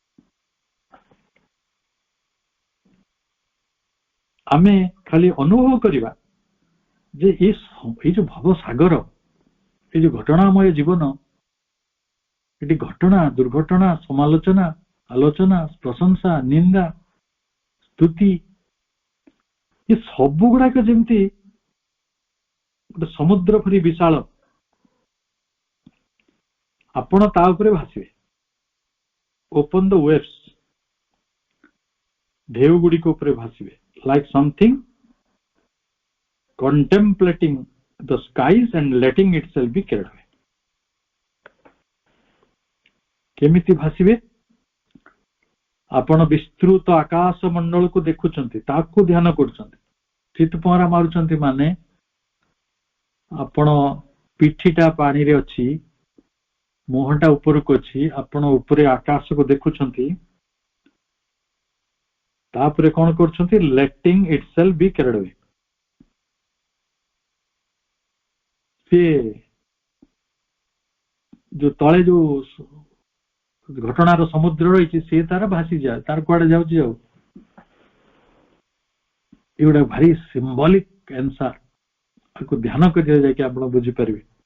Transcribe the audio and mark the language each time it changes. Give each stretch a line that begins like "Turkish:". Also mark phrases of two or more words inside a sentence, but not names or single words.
Odia: ଆମେ ଖାଲି ଅନୁଭବ କରିବା ଯେ ଏଇ ଯୋଉ ଭବ ସାଗର, ଏଇ ଯୋଉ ଘଟଣାମୟ ଜୀବନ, ଏଠି ଘଟଣା, ଦୁର୍ଘଟଣା, ସମାଲୋଚନା, ଆଲୋଚନା, ପ୍ରଶଂସା, ନିନ୍ଦା, ସ୍ତୁତି, ଏ ସବୁ ଗୁଡାକ ଯେମିତି ଗୋଟେ ସମୁଦ୍ର ପରି ବିଶାଳ, ଆପଣ ତା ଉପରେ ଭାସିବେ।
English: open the waves,
Odia: ଢେଉ ଗୁଡ଼ିକ ଉପରେ ଭାସିବେ।
English: like something contemplating the skies and letting itself be carried away।
Odia: କେମିତି ଭାସିବେ? ଆପଣ ବିସ୍ତୃତ ଆକାଶ ମଣ୍ଡଳକୁ ଦେଖୁଛନ୍ତି, ତାକୁ ଧ୍ୟାନ କରୁଛନ୍ତି, ଚିତ୍ ପହଁରା ମାରୁଛନ୍ତି, ମାନେ ଆପଣ ପିଠିଟା ପାଣିରେ ଅଛି, ମୁହଁଟା ଉପରକୁ ଅଛି, ଆପଣ ଉପରେ ଆକାଶକୁ ଦେଖୁଛନ୍ତି, ତାପରେ କଣ କରୁଛନ୍ତି?
English: letting itself be carried away।
Odia: ସେ ଯୋଉ ତଳେ ଯୋଉ ଘଟଣାର ସମୁଦ୍ର ରହିଛି, ସେ ତାର ଭାସିଯାଏ, ତାର କୁଆଡେ ଯାଉଛି ଆଉ। ଏଗୁଡା ଭାରି
English: symbolic answer,
Odia: ତାକୁ ଧ୍ୟାନ କରିବା ଯାଇକି ଆପଣ ବୁଝିପାରିବେ।